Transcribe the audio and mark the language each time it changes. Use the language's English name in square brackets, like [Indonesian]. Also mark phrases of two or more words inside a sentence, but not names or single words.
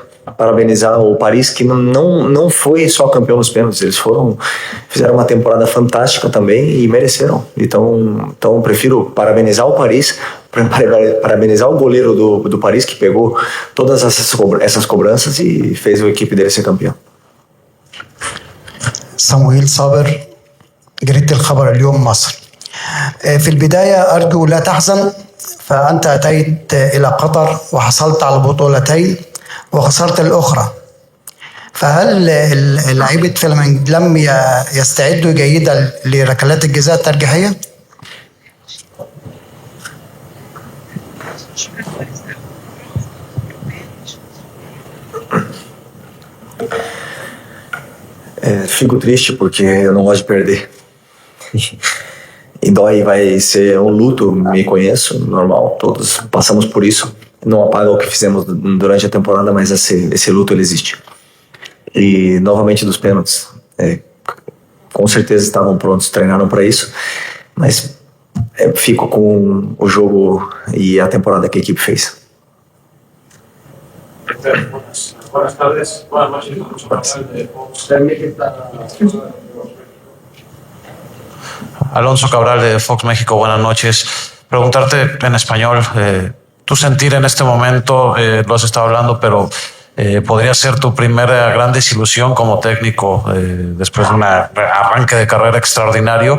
[Portuguese] Parabenizar o Paris, que não foi só campeão nos pênaltis, eles fizeram uma temporada fantástica também e mereceram. Então prefiro parabenizar o Paris, parabenizar o goleiro do Paris, que pegou todas essas cobranças e fez a equipe dele ser campeão. [Arabic] صموئيل صابر، جريدة الخبر اليوم مصر. في البداية أرجو لا تحزن، فأنت أتيت إلى قطر وحصلت على بطولتين وخسرت الأخرى، فهل لعيبة فلامينج لم يستعدوا جيدا لركلات الجزاء الترجيحية؟ [Portuguese] Fico triste porque eu não gosto de perder. E dói, vai ser um luto, me conheço, normal, todos passamos por isso. Não apaga o que fizemos durante a temporada, mas esse luto ele existe. E novamente dos pênaltis, com certeza estavam prontos, treinaram para isso, mas fico com o jogo e a temporada que a equipe fez. [Spanish] Buenas tardes. Buenas noches. Alonso Cabral de Fox México, buenas noches. Preguntarte en español, tu sentir en este momento, lo has estado hablando, pero podría ser tu primera gran desilusión como técnico después de un arranque de carrera extraordinario.